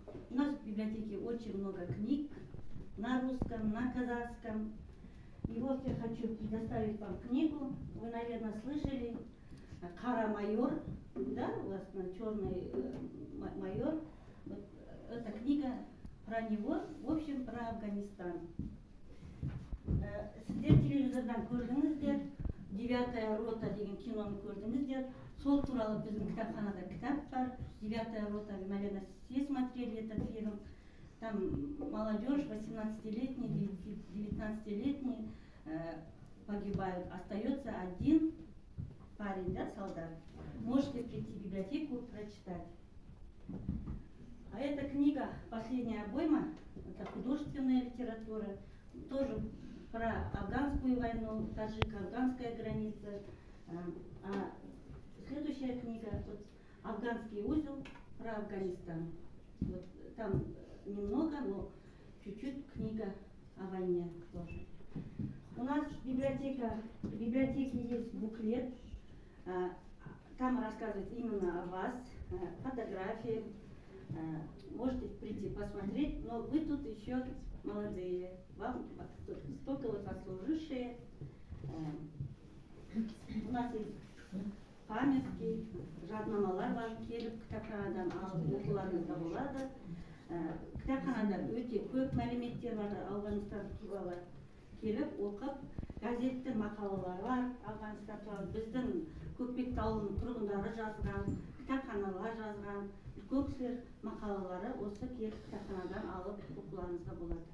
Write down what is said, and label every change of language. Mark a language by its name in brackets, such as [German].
[Russian] У нас в библиотеке очень много книг на русском, на казахском. И вот я хочу предоставить вам книгу. Вы, наверное, слышали «Кара майор», да, у вас черный майор. Вот эта книга про него, в общем, про Афганистан. [Kazakh] Сіздер телевизордан көрдіңіздер, «Девятая рота» деген киноны көрдіңіздер. Сол туралы біздің кітапханада кітап бар. [Russian] «Девятая рота», вы, наверное, все смотрели этот фильм. Там молодежь, 18-летний, 19-летний, погибают. Остается один парень, да, солдат. Можете прийти в библиотеку, прочитать. А эта книга, последняя обойма, это художественная литература, тоже про афганскую войну, таджико-афганская граница. А следующая книга, вот, «Афганский узел», про Афганистан. Вот, там немного, но чуть-чуть книга о войне тоже. У нас в библиотеке есть буклет, там рассказывает именно о вас, фотографии. Можете прийти посмотреть, но вы тут еще молодые, вам столько вот отслужившие. У нас есть памятки, [Kazakh] жаднамалар бар, келіп кітапханадан алып оқуларыңызға болады. Кітапханада өте көп мәліметтер бар, Ауғанстан туралы келіп оқып, газетте мақалалар бар, Ауғанстан туралы біздің Көкпекті ауылының тұрғындары жазған, кітапханалар жазған, көп кісілер мақалалары осы келіп кітапханадан алып оқуларыңызға болады.